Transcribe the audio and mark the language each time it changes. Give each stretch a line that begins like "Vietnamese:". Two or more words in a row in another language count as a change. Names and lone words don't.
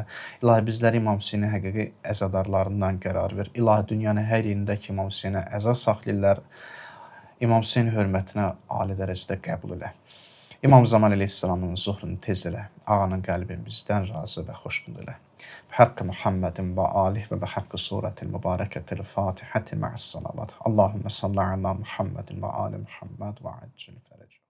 Azerbaijani: İlahi bizləri İmam Hüseynin həqiqi əzadarlarından qərar ver. İlahi dünyanın hər yerində ki, İmam Hüseynə əza saxlayırlar, İmam Hüseyn hörmətinə ali dərəcədə qəbul elə. İmam Zaman əleyhissalamın zuhrunu tez elə. Ağanın qəlbimizdən razı və xoşnud elə.
Arabic: بحق محمد وآله وبحق سورة المباركة الفاتحة مع الصلوات اللهم صل على محمد وآل محمد وعجل فرجه